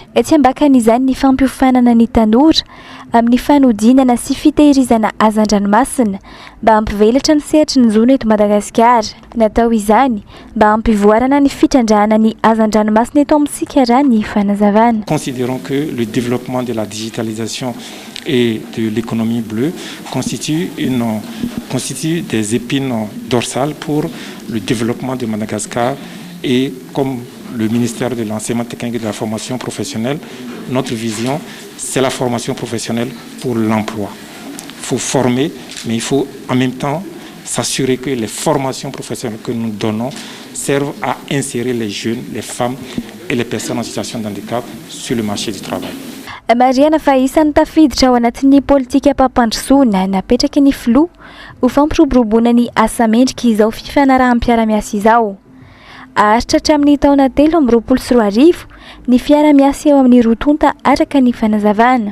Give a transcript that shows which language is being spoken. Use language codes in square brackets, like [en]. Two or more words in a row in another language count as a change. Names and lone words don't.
[mg] Etsy ambakan'izany ny fampiofanana ny tanora amin'ny fanodinana sy fitehirizana azan-dranomasina mba hampivelatra ny sehatry ny zona eto Madagasikara. Natao izany mba hampivoarana ny fitrandrahana ny azan-dranomasina eto amintsika raha ny fanazavana. [fr] Considérons que le développement de la digitalisation et de l'économie bleue constitue des épines dorsales pour le développement de Madagascar et comme le ministère de l'enseignement technique et de la formation professionnelle, notre vision, c'est la formation professionnelle pour l'emploi. Il faut former, mais il faut en même temps s'assurer que les formations professionnelles que nous donnons servent à insérer les jeunes, les femmes et les personnes en situation de handicap sur le marché du travail. [mg] Mariana fa isan'ny tafiditra ao anatin'ny politika ampampandrosoana napetraka ny filoha ho fampiroboroboana ny asa mendrika izao fifanarahan'ny-piara-miasa izao. Aharitra hatramin'ny taona 2024 ny fiara-miasa eo amin'ny rotonta araka ny fanazavana.